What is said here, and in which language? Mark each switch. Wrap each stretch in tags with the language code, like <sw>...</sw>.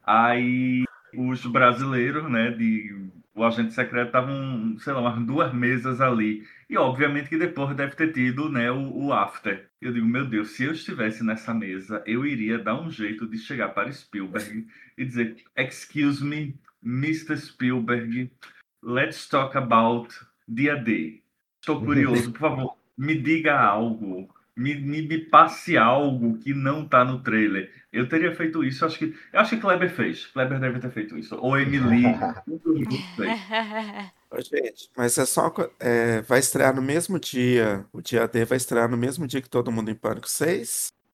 <pt>Aí os brasileiros, né, o agente secreto estavam, sei lá, umas duas mesas ali. E obviamente que depois deve ter tido, né, o after. Eu digo, meu Deus, se eu estivesse nessa mesa, eu iria dar um jeito de chegar para Spielberg e dizer:</pt> <en>Excuse me, Mr. Spielberg, let's talk about Dia D.</en> <pt>Estou curioso, por favor. Me diga algo, me passe algo que não tá no trailer. Eu teria feito isso, acho que Kleber fez. Kleber deve ter feito isso. Ou Emily, um dos dois. Gente, mas é só. É, vai estrear no mesmo dia. O dia D vai estrear no mesmo dia que Todo Mundo em Pânico 6.</pt>